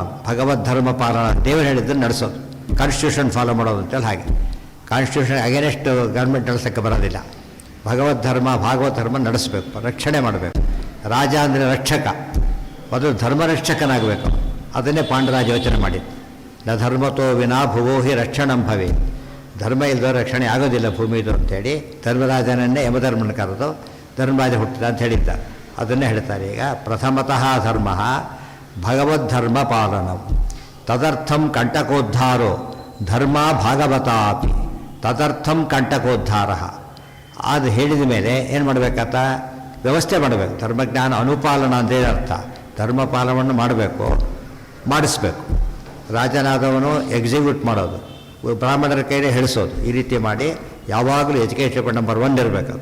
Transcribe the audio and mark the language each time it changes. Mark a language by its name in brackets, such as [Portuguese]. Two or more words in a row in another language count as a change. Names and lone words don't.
[Kannada] ಭಗವದ್ಧರ್ಮ ಪಾಲನ ದೇವರು ಹೇಳಿದ್ದನ್ನು ನಡೆಸೋದು, [English] constitution follow [Kannada] ಮಾಡೋದು ಅಂತೇಳಿ. ಹಾಗೆ [English] constitution against government [Kannada] ನಡೆಸೋಕ್ಕೆ ಬರೋದಿಲ್ಲ. ಭಗವದ್ಧರ್ಮ ಭಾಗವತ ಧರ್ಮ ನಡೆಸಬೇಕು, ರಕ್ಷಣೆ ಮಾಡಬೇಕು. ರಾಜ ಅಂದರೆ ರಕ್ಷಕ, ಮೊದಲು ಧರ್ಮರಕ್ಷಕನಾಗಬೇಕು. ಅದನ್ನೇ ಪಾಂಡರಾಜ ಯೋಚನೆ ಮಾಡಿದ್ದು. [Sanskrit] ನ ಧರ್ಮತೋ ವಿನಾ ಭುವೋ ಹಿ ರಕ್ಷಣಂ ಭವೆ. [Kannada] ಧರ್ಮ ಇಲ್ಲದೋ ರಕ್ಷಣೆ ಆಗೋದಿಲ್ಲ ಭೂಮಿದು ಅಂತೇಳಿ ಧರ್ಮರಾಜನನ್ನೇ ಯಮಧರ್ಮನ ಕರೆದು ಧರ್ಮರಾಜ ಹುಟ್ಟಿದ ಅಂತ ಹೇಳಿದ್ದಾರೆ. ಅದನ್ನೇ ಹೇಳ್ತಾರೆ. ಈಗ [Sanskrit] ಪ್ರಥಮತಃ ಧರ್ಮ ಭಗವದ್ಧರ್ಮ ಪಾಲನಂ ತದರ್ಥಂ ಕಂಟಕೋದ್ಧಾರೋ ಧರ್ಮ ಭಾಗವತಾಪಿ. ತದರ್ಥಂ ಕಂಟಕೋದ್ಧಾರ. [Kannada] ಅದು ಹೇಳಿದ ಮೇಲೆ ಏನು ಮಾಡಬೇಕಂತ ವ್ಯವಸ್ಥೆ ಮಾಡಬೇಕು. ಧರ್ಮಜ್ಞಾನ ಅನುಪಾಲನ ಅಂದೇನು ಅರ್ಥ? ಧರ್ಮ ಪಾಲನವನ್ನು ಮಾಡಬೇಕು, ಮಾಡಿಸ್ಬೇಕು. ರಾಜನಾದವನು ಎಕ್ಸಿಕ್ಯೂಟ್ ಮಾಡೋದು, ಬ್ರಾಹ್ಮಣರ ಕೈಲೇ ಹೇಳಿಸೋದು. ಈ ರೀತಿ ಮಾಡಿ ಯಾವಾಗಲೂ [English] education number 1 [Kannada] ಇರಬೇಕದು.